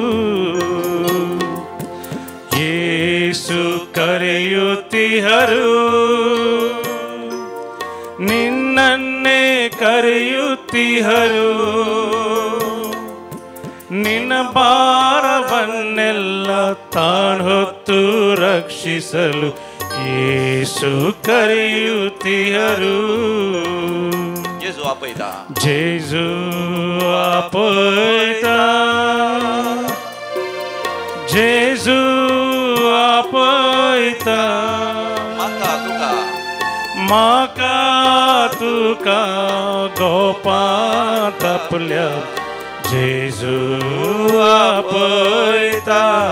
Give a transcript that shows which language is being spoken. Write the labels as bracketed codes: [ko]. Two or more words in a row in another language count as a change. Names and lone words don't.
[kn] ಯೇಸು ಕರೆಯುತ್ತಿ ಹರು ನಿನ್ನನ್ನೇ ಕರೆಯುತ್ತಿ ಹರು ನಿನ್ನ ಭಾರವನ್ನೆಲ್ಲ ತಾನು ಹೊತ್ತು ರಕ್ಷಿಸಲು ಯೇಸು ಕರೆಯುತ್ತಿ ಹರು [kok] जेजू आपयता. जेजू आपयता जेजू आपयता माका तुका गोपांत आपल्या जेजू आपयता.